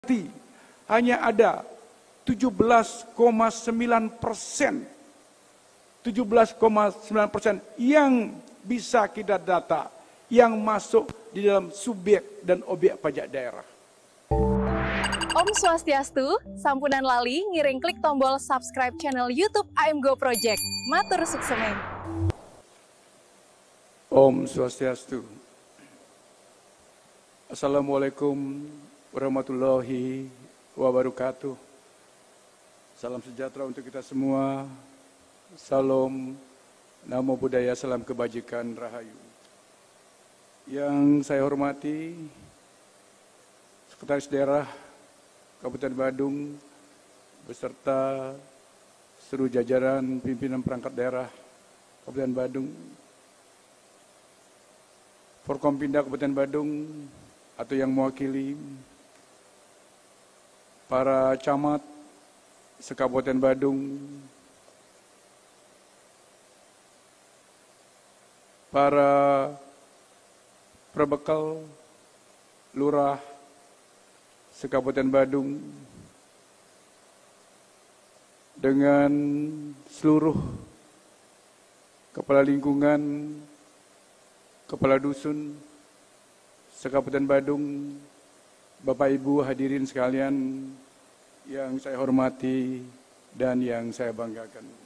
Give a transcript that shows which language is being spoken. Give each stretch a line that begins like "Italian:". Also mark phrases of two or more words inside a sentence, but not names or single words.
Indonesian: hanya ada 17,9%. 17,9% yang bisa kita data, yang masuk di dalam subjek dan objek pajak daerah.
Balinese: Om Swastiastu, sampunan lali ngiring
Indonesian: klik tombol
Balinese: subscribe channel YouTube AMGO Project. Matur sukseme. Om Swastiastu.
Arabic: السلام عليكم ورحمة الله وبركاته.
Indonesian: Salam sejahtera untuk kita semua. Salam,
Pali: namo buddhaya,
Indonesian: salam kebajikan, rahayu. Yang saya hormati Sekretaris Daerah Kabupaten Badung beserta seluruh jajaran pimpinan perangkat daerah Kabupaten Badung, Forkompinda Kabupaten Badung atau yang mewakili para camat se-Kabupaten Badung, para perbekal lurah se-Kabupaten Badung, dengan seluruh kepala lingkungan, kepala dusun se-Kabupaten Badung, Bapak Ibu hadirin sekalian yang saya hormati dan yang saya banggakan.